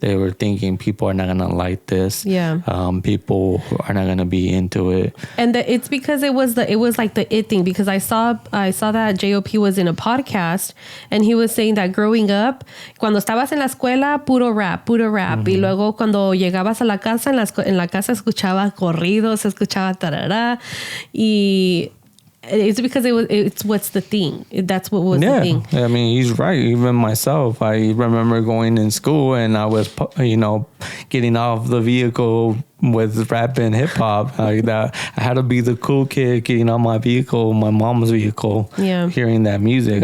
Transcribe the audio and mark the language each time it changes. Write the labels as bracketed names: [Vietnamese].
[English] They were thinking people are not going to like this. Yeah. People are not going to be into it. And it's because it was like the it thing, because I saw that JOP was in a podcast and he was saying that growing up, [Spanish] cuando estabas en la escuela, puro rap. [English] Mm-hmm. [Spanish] Y luego cuando llegabas a la casa, en la casa escuchaba corridos, escuchaba tarará. [English] Y it's because it's what's the thing. That's what was the thing. I mean, he's right. Even myself, I remember going in school and I was, getting off the vehicle with rap and hip hop. Like that, I had to be the cool kid getting on my vehicle, my mom's vehicle, hearing that music.